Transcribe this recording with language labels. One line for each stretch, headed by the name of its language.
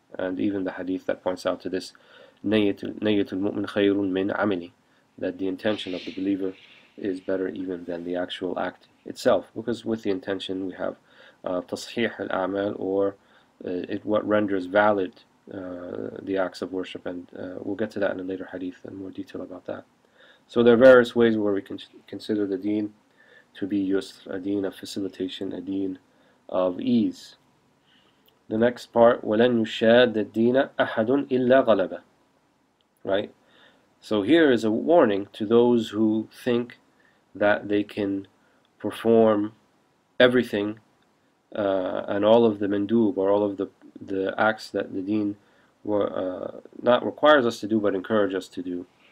English: And even the hadith that points out to this,
Arabic: نية المؤمن خير من عمله,
English: that the intention of the believer is better even than the actual act itself, because with the intention we have
Arabic: تصحيح الأعمال,
English: or what renders valid the acts of worship, and we'll get to that in a later hadith in more detail about that. So there are various ways where we can consider the deen to be yusr, a deen of facilitation, a deen of ease. The next part,
Arabic: وَلَنْ يُشَادَ الدِّينَ أَحَدٌ إِلَّا غَلَبَهُ.
English: Right? So here is a warning to those who think that they can perform everything and all of the mandub, or all of the acts that the deen not requires us to do but encourage us to do.